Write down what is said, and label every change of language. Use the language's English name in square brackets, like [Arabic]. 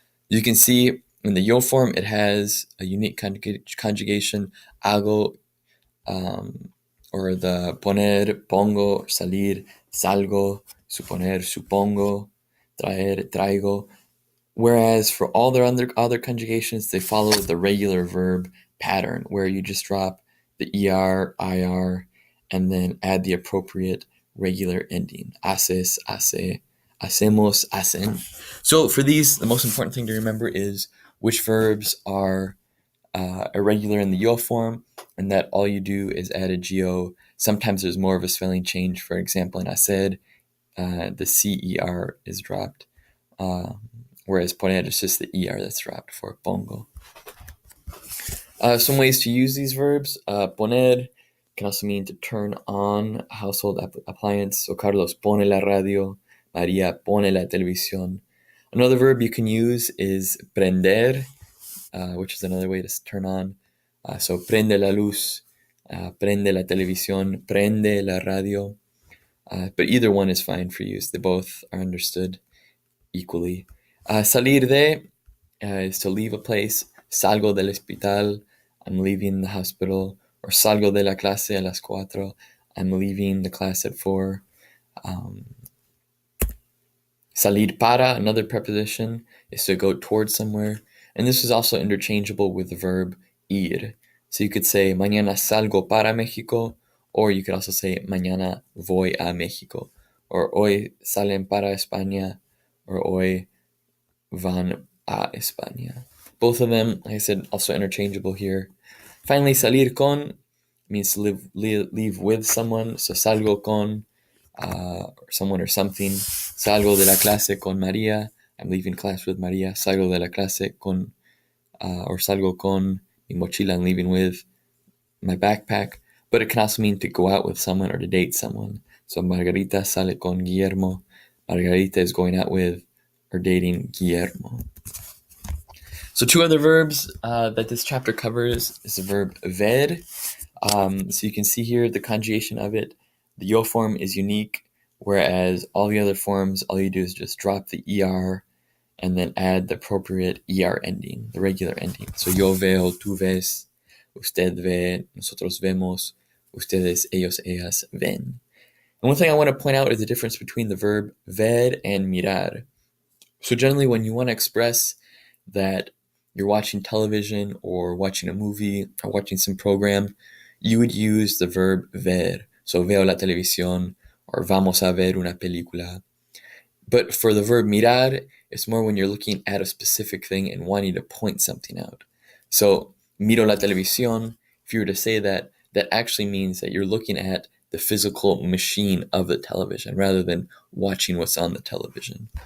[English] You can see in the yo form, it has a unique conjugation, hago, or the poner, pongo, salir, salgo, suponer, supongo, traer, traigo. Whereas for all their other conjugations, they follow the regular verb pattern, where you just drop the er, ir, and then add the appropriate regular ending. [Spanish] Haces, hace, hacemos, hacen. [English] So for these, the most important thing to remember is which verbs are irregular in the yo form, and that all you do is add a go. Sometimes there's more of a spelling change. For example, in hacer, the cer is dropped. Whereas poner is just the er that's dropped for pongo. Some ways to use these verbs. Poner can also mean to turn on a household appliance. [Spanish] So Carlos pone la radio, Maria pone la televisión. [English] Another verb you can use is prender, which is another way to turn on. [Spanish] So prende la luz, prende la televisión, prende la radio. [English] But either one is fine for use. They both are understood equally. Salir de is to leave a place. [Spanish] Salgo del hospital, [English] I'm leaving the hospital. [Spanish] Or salgo de la clase a las 4, [English] I'm leaving the class at 4. Salir para, another preposition, is to go towards somewhere. And this is also interchangeable with the verb ir. So you could say, [Spanish] mañana salgo para México, [English] or you could also say, [Spanish] mañana voy a México, or hoy salen para España, or hoy van a España. [English] Both of them, like I said, also interchangeable here. Finally, salir con means to leave with someone. So [Spanish] salgo con [English] someone or something. [Spanish] Salgo de la clase con María. [English] I'm leaving class with María. [Spanish] Salgo de la clase con, or salgo con mi mochila. [English] I'm leaving with my backpack. But it can also mean to go out with someone or to date someone. So [Spanish] Margarita sale con Guillermo. [English] Margarita is going out with or dating Guillermo. So two other verbs that this chapter covers is the verb ver. So you can see here the conjugation of it. The yo form is unique, whereas all the other forms, all you do is just drop the er and then add the appropriate er ending, the regular ending. [Spanish] So yo veo, tú ves, usted ve, nosotros vemos, ustedes, ellos, ellas ven. [English] And one thing I want to point out is the difference between the verb ver and mirar. So generally when you want to express that you're watching television or watching a movie or watching some program, you would use the verb ver. [Spanish] So veo la televisión or vamos a ver una película. [English] But for the verb mirar, it's more when you're looking at a specific thing and wanting to point something out. So [Spanish] miro la televisión, [English] if you were to say that, that actually means that you're looking at the physical machine of the television rather than watching what's on the television.